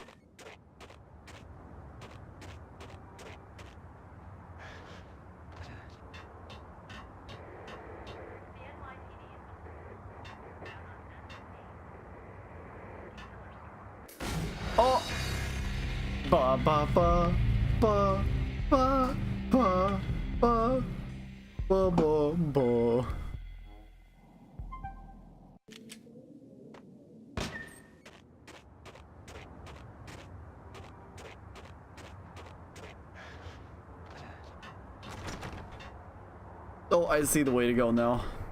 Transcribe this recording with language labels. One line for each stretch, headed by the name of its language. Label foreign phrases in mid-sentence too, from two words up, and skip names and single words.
English: Oh! Ba ba ba ba ba. Ba, ba, ba, ba, ba. Oh, I see the way to go now.